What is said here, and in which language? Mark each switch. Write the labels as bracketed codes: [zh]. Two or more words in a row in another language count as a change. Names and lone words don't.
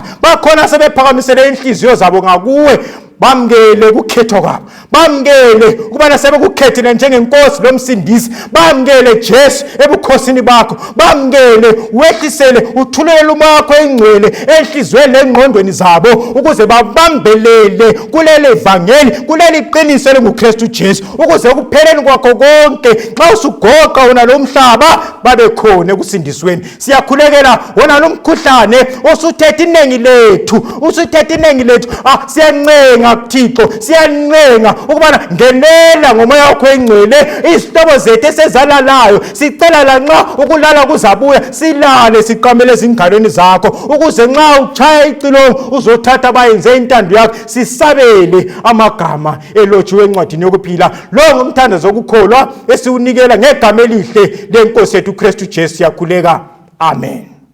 [nd] Bakhona sebephakamisele inhliziyo zabo ngakuwe, bamkele ukukhetho kwabo, bamkele ukubana sebekukhethile njengenkosi lomsindisi, bamkele Jesu ebukhosini bakho, bamkele wehlisele uthulele umakho engcwele enhlizweni lengqondweni zabo, ukuze babambelele kuleli vangeli, kuleli qiniso lenguKristu Jesu, ukuze ukupheleni kwakho konke xa usugoqa wona lo mhlaba babe khona ekusindisweni. Siyakhulekela wona lo mkhuhlane osuthethe iningi lethu, siyancenga Thixo, siyancenga ukubana ngenela ngomoya wakho engcwele izihlobo zethu esezalalayo. Sicela lanxa ukulala kuzabuya, silale siqamele ezingalweni zakho, ukuze nxa utshaya icilongo uzothatha bayenze intando yakho, sisabele amagama elotshiwe encwadini yokuphila. Lo ngumthandazo wokukholwa esiwunikela ngegama elihle lenkosi yethu uKristu Jesu. Siyakhuleka, amen.